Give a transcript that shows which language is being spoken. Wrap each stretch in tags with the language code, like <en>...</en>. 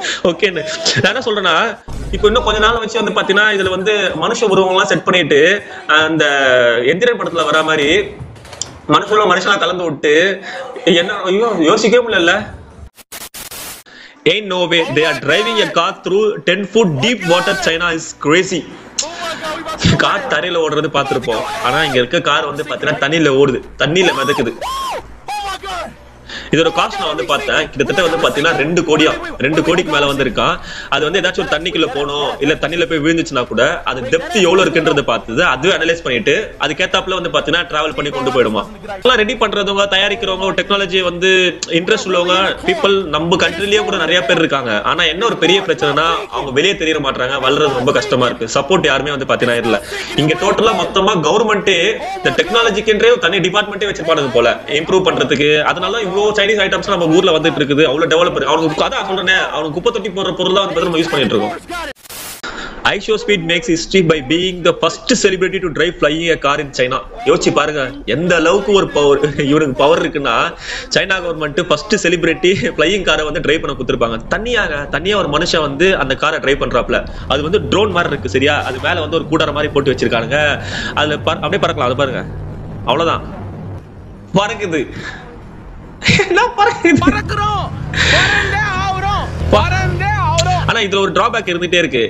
<ta>Okay, நான் என்ன சொல்றேன்னா, இப்போ இன்னும் கொஞ்ச நாள் வச்சு வந்து பாத்தீங்கன்னா இதுல வந்து மனுஷ உருவங்கள்லாம் செட் பண்ணிட்டு அந்த எந்திரன் படத்துல வர மாதிரி மனுஷனா கலந்து விட்டு என்ன யோசிக்கவே முடியல.</ta> <en>Ain't no way they are driving a car through 10 foot deep water. China is crazy.</en> <ta>Car தரையில ஓடுறது பார்த்திருப்போம். ஆனா இங்க இருக்க கார் வந்து பாத்தீங்கன்னா தண்ணியில ஓடுது, தண்ணியில மிதக்குது. இதோட காஸ்ட் நான் வந்து பார்த்தேன், கிட்டத்தட்ட வந்து பாத்தீங்கன்னா 2 கோடிக்கு மேல வந்து இருக்கான். அது வந்து ஏதாச்சும் ஒரு தண்ணிக்குள்ள போகணும் இல்ல தண்ணியில போய் விழுந்துச்சுன்னா கூட அது டெப்த் எவ்வளவு இருக்குன்றத பார்த்தது அது அனலைஸ் பண்ணிட்டு அதுக்கேத்தாப்புல வந்து பாத்தீங்கன்னா டிராவல் பண்ணி கொண்டு போயிடுமா. எல்லாம் ரெடி பண்றவங்க தயாரிக்கிறவங்க ஒரு டெக்னாலஜி வந்து இன்ட்ரெஸ்ட் உள்ளவங்க பீப்புள் நம்ம கண்ட்ரிலேயே கூட நிறைய பேர் இருக்காங்க. ஆனா என்ன ஒரு பெரிய பிரச்சனைனா அவங்க வெளியே தெரிய மாட்டாங்க, வளர்றது ரொம்ப கஷ்டமா இருக்கு. சப்போர்ட் யாருமே வந்து பாத்தீங்கன்னா இல்ல. இங்க டோட்டலா மொத்தமா கவர்மெண்டே இந்த டெக்னாலஜிக்குன்றே தனி டிபார்ட்மெண்ட்டே வச்சிருப்பாங்க போல இம்ப்ரூவ் பண்றதுக்கு. அதனால இவ்வளவு சைனீஸ் ஐட்டம்ஸ் நம்ம ஊர்ல வந்துட்டு இருக்குது. அவ்வளவு டெவலப் அவனுக்கு அதான் சொல்றேன், அவனுக்கு குப்பை தொட்டி போடுற பொருள் தான் வந்து நம்ம யூஸ் பண்ணிட்டு இருக்கோம்.</ta> <en>iShowSpeed makes history by being the first celebrity to drive flying a car in China.</en> <ta>யோசிச்சு பாருங்க எந்த அளவுக்கு ஒரு பவர் இவனுக்கு பவர் இருக்குன்னா, China government first celebrity flying காரை வந்து டிரைவ் பண்ண கொடுத்துருப்பாங்க. தனியா ஒரு மனுஷன் வந்து அந்த காரை டிரைவ் பண்றாப்ல. அது வந்து ட்ரோன் மாதிரி இருக்கு சரியா, அது மேல வந்து ஒரு கூடார மாதிரி போட்டு வச்சிருக்காங்க. அதுல அப்படியே பறக்கலாம். அது பாருங்க அவ்வளவுதான் பறக்குது. என்ன பறக்குறோம் ஆனா இதுல ஒரு டிராபேக் இருந்துட்டே இருக்கு.</ta>